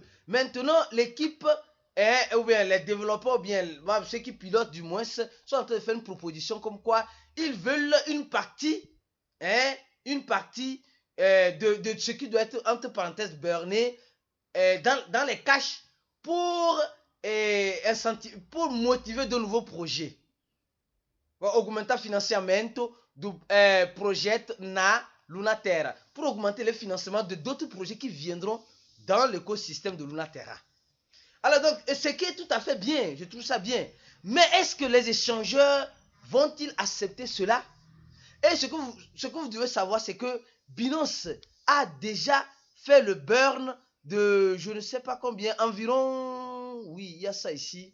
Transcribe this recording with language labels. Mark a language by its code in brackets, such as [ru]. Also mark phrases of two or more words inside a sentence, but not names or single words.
[fr] Maintenant, l'équipe, ou bien les développeurs, ou bien ceux qui pilotent du moins, sont en train de faire une proposition comme quoi ils veulent une partie de ce qui doit être entre parenthèses burné dans les cash pour motiver de nouveaux projets. Augmenter [pt] financiamento do projeto na [fr] Luna Terra pour augmenter le financement de d'autres projets qui viendront dans l'écosystème de Luna Terra. Alors donc, ce qui est tout à fait bien, je trouve ça bien. Mais est-ce que les échangeurs vont-ils accepter cela? Et ce que vous devez savoir, c'est que Binance a déjà fait le burn de je ne sais pas combien, environ, oui, il y a ça ici.